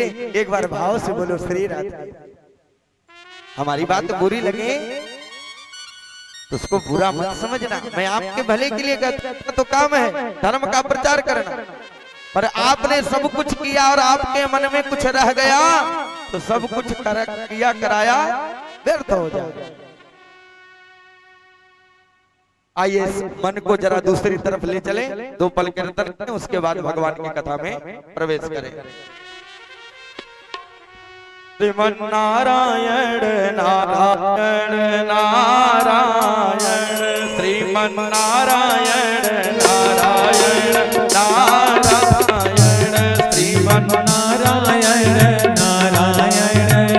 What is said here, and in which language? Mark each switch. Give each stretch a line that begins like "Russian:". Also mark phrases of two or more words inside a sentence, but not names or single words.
Hindi: एक बार भाव से बोलो श्री राधे। हमारी बात बुरी लगे तो उसको बुरा मत समझना, मैं आपके भले के लिए कहता तो काम है धर्म का प्रचार करना, पर आपने सब कुछ किया और आपके मन में कुछ रह गया तो सब कुछ किया कराया व्यर्थ हो जाएगा। आइए मन को जरा दूसरी तरफ ले चले, दो पल कीर्तन करें, उसके बाद भगवान की कथा में प्रवेश करें। श्रीमन नारायण नारायण नारायण, श्रीमन नारायण नारायण नारायण, श्रीमन नारायण नारायण